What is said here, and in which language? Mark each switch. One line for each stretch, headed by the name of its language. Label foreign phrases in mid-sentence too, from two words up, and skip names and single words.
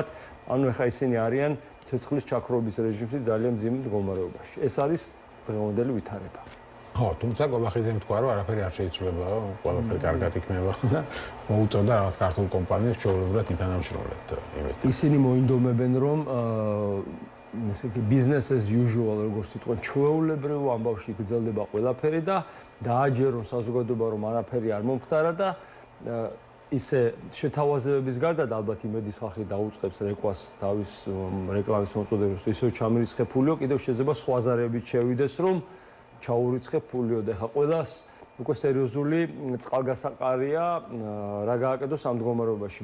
Georgian: ანუ ეხლა ისინი არიან ცეცხლის ჩაქრობის რეჟიმში ძალიან მძიმე მდგომარეობაში. ეს არის დღევანდელი ვითარება. ხო, თუმცა გობახიძემ თქვა, რომ არაფერი არ შეიძლებაო, ყველაფერი კარგად იქნება და მოუწოდა რაღაც ქართულ კომპანიებს ჩვეულებრივად ითანამშრომლებთ იმით. ისინი მოინდომებენ, რომ ესე იგი
English: business as usual
Georgian: როგორც იტყვენ, ჩვეულებრივ ამბავში გრძელდება ყველაფერი და დააჯერონ საზოგადოება, რომ არაფერი არ მომხდარა და ისე შეთავაზებების გარდა და ალბათ იმედის ხალხი დაუწყებს რეკვას თავის რეკლამის მოწოდებას, ისევ ჩამირიცხებულიო, კიდევ შეიძლება სხვა ზარებით შევიდეს, რომ ჩაურიცხებ ფულიო და ეხა ყველას უკვე სერიოზული წყალგასაყარია რა გააკეთოს ამ მდგომარეობაში.